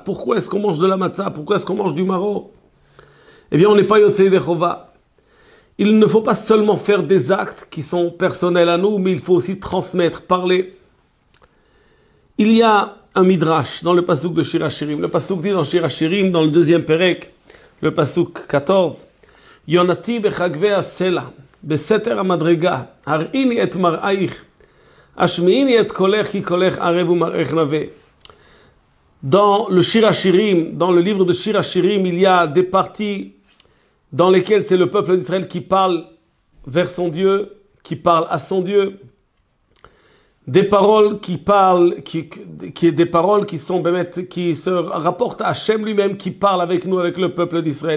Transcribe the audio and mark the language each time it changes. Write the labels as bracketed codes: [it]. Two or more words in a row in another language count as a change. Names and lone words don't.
[fr] Pourquoi est-ce qu'on mange de la Matzah? Pourquoi est-ce qu'on mange du Maror? Eh bien on n'est pas [he] יוצאי דחובה. [fr] Il ne faut pas seulement faire des actes qui sont personnels à nous, mais il faut aussi transmettre, parler. Il y a un midrash dans le pasuk de Shir HaShirim. Le pasuk dit dans Shir HaShirim, dans le deuxième perek, le pasuk 14, [he] יונתי בחגוי הסלע, בסתר המדרגה, הראיני את מראיך, השמיעיני את קולך כי קולך ערב ומראיך נאוה. [fr] Dans le Shir HaShirim, dans le livre de Shir HaShirim, il y a des parties dans lesquelles c'est le peuple d'Israël qui parle vers son Dieu, qui parle à son Dieu. Des paroles qui se rapportent à Hachem lui-même, qui parle avec nous, avec le peuple d'Israël.